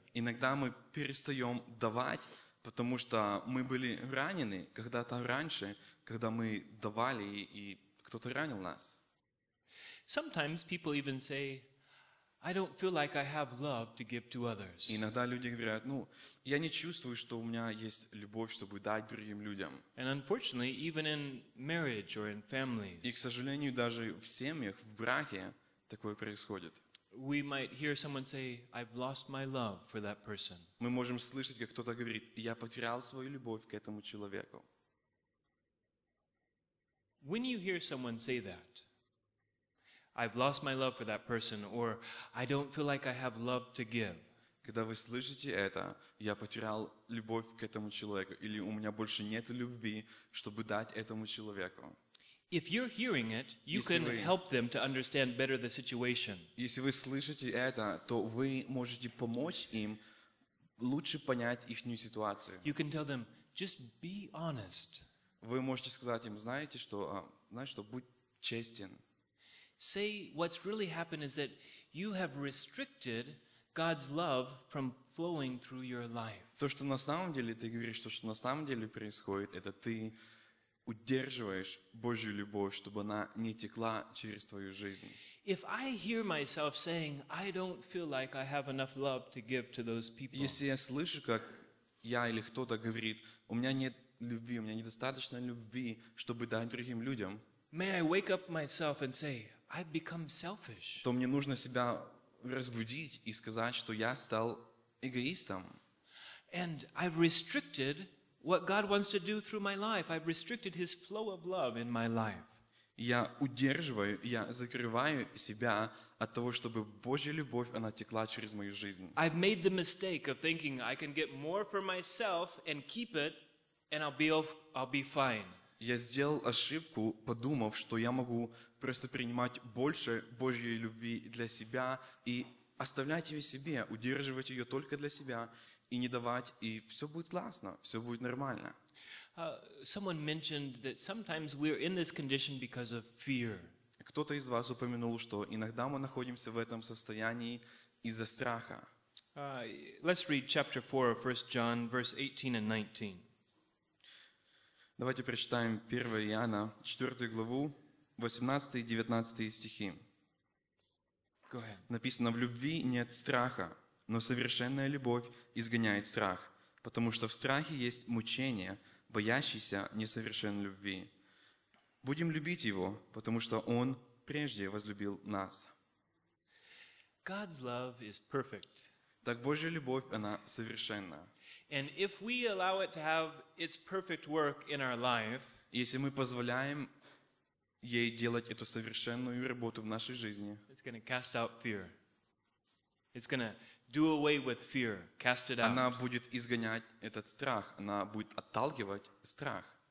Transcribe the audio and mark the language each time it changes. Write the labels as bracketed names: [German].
[Russian] Иногда мы перестаем давать, потому что мы были ранены когда-то раньше, когда мы давали, и кто-то ранил нас. [English] Sometimes people even say, I don't feel like I have love to give to others. [Russian] Иногда люди говорят, ну, я не чувствую, что у меня есть любовь, чтобы дать другим людям. [English] And unfortunately, even in marriage or in families. [Russian] И, к сожалению, даже в семьях, в браке такое происходит. [English] We might hear someone say, I've lost my love for that person. [Russian] Мы можем слышать, как кто-то говорит, я потерял свою любовь к этому человеку. [English] When you hear someone say that, I've lost my love for that person, or I don't feel like I have love to give. [Russian] Когда вы слышите это, я потерял любовь к этому человеку, или у меня больше нет любви, чтобы дать этому человеку. [English] If you're hearing it, you can help them to understand better the situation. [Russian] Если вы слышите это, то вы можете помочь им лучше понять ихнюю ситуацию. [English] You can tell them, just be honest. [Russian] Вы можете сказать им, знаете что, будь честен. [English] Say what's really happened is that you have restricted God's love from flowing through your life. [Russian] То, что на самом деле ты говоришь, то, что на самом деле происходит, это ты удерживаешь Божью любовь, чтобы она не текла через твою жизнь. [English] If I hear myself saying, I don't feel like I have enough love to give to those people. [Russian] Если я слышу, как я или кто-то говорит, у меня нет любви, у меня недостаточно любви, чтобы дать другим людям. [English] May I wake up myself and say, I've become selfish. [Russian] То мне нужно себя разбудить и сказать, что я стал эгоистом. [English] And I've restricted what God wants to do through my life. I've restricted His flow of love in my life. [Russian] Я удерживаю, я закрываю себя от того, чтобы Божья любовь, она текла через мою жизнь. [English] I've made the mistake of thinking I can get more for myself and keep it, and I'll be fine. [Russian] Я сделал ошибку, подумав, что я могу просто принимать больше Божьей любви для себя и оставлять ее себе, удерживать ее только для себя и не давать, и все будет классно, все будет нормально. [English] Someone mentioned that sometimes we're in this condition because of fear. [Russian] Кто-то из вас упомянул, что иногда мы находимся в этом состоянии из-за страха. [English] Let's read chapter 4 of 1 John, verse 18 and 19. [Russian] Давайте прочитаем 1 Иоанна, 4 главу, 18 и 19 стихи. [English] Go ahead. [Russian] Написано, в любви нет страха, но совершенная любовь изгоняет страх, потому что в страхе есть мучение, боящийся несовершенной любви. Будем любить его, потому что он прежде возлюбил нас. [English] God's love is perfect. [Russian] Так Божья любовь, она совершенна. [English] And if we allow it to have its perfect work in our life, [Russian] если мы позволяем ей делать эту совершенную работу в нашей жизни. [English] It's going to cast out fear. It's going to do away with fear. Cast it out. [Russian] Она будет изгонять этот страх. Она будет отталкивать страх.